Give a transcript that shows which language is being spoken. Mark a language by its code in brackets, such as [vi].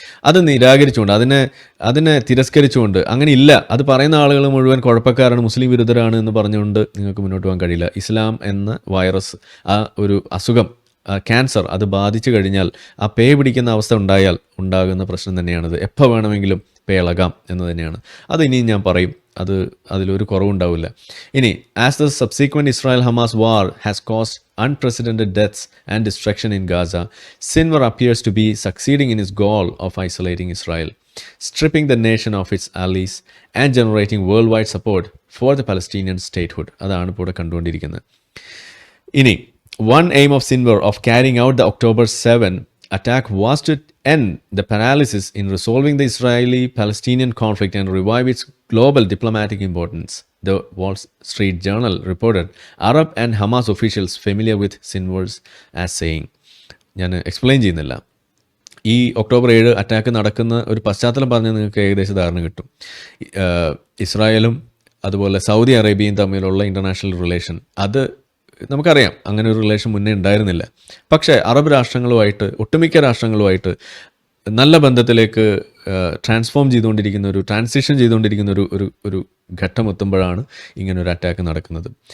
[ml] അത് നിരാകരിച്ചുകൊണ്ട്, അതിനെ തിരസ്കരിച്ചുകൊണ്ട്, അങ്ങനെ ഇല്ല, അത് പറയുന്ന ആളുകൾ മുഴുവൻ കുഴപ്പക്കാരാണ്, മുസ്ലിം വിരുദ്ധരാണ് എന്ന് പറഞ്ഞുകൊണ്ട് നിങ്ങൾക്ക് മുന്നോട്ട് പോകാൻ കഴിയില്ല. ഇസ്ലാം എന്ന വൈറസ്, ആ ഒരു അസുഖം, ക്യാൻസർ, അത് ബാധിച്ചു കഴിഞ്ഞാൽ, ആ പേ പിടിക്കുന്ന അവസ്ഥ ഉണ്ടായാൽ ഉണ്ടാകുന്ന പ്രശ്നം തന്നെയാണിത്. എപ്പോൾ വേണമെങ്കിലും പേ ഇളകാം എന്ന് തന്നെയാണ്. അത് ഇനിയും ഞാൻ പറയും. അതിലൊരു കുറവുണ്ടാവില്ല. [en] ഇനി as the subsequent Israel Hamas war has cost unprecedented deaths and destruction in Gaza, Sinwar appears to be succeeding in his goal of isolating Israel, stripping the nation of its allies and generating worldwide support for the Palestinian statehood. [ml] അതാണ് ഇപ്പോൾ ഇവിടെ കണ്ടുകൊണ്ടിരിക്കുന്നത്. [en] ഇനി one aim of Sinwar of carrying out the October 7 attack was to end the paralysis in resolving the Israeli-Palestinian conflict and revive its global diplomatic importance. The Wall Street Journal reported Arab and Hamas officials familiar with Sinwar's as saying. [ml] ഞാൻ explain ചെയ്യുന്നില്ല. ഈ October 7 attack നടക്കുന്ന ഒരു പശ്ചാത്തലം പറഞ്ഞാൽ നിങ്ങൾക്ക് ഏകദേശം ധാരണ കിട്ടും. ഇസ്രായേലും അതുപോലെ സൗദി അറേബ്യയും തമ്മിലുള്ള ഇൻ്റർനാഷണൽ റിലേഷൻ, അത് നമുക്കറിയാം അങ്ങനെ ഒരു റിലേഷൻ മുന്നേ ഉണ്ടായിരുന്നില്ല. പക്ഷേ അറബ് രാഷ്ട്രങ്ങളുമായിട്ട്, ഒട്ടുമിക്ക രാഷ്ട്രങ്ങളുമായിട്ട് നല്ല ബന്ധത്തിലേക്ക് ട്രാൻസിഷൻ ചെയ്തുകൊണ്ടിരിക്കുന്ന ഒരു ഘട്ടം എത്തുമ്പോഴാണ് ഇങ്ങനൊരു അറ്റാക്ക് നടക്കുന്നത്.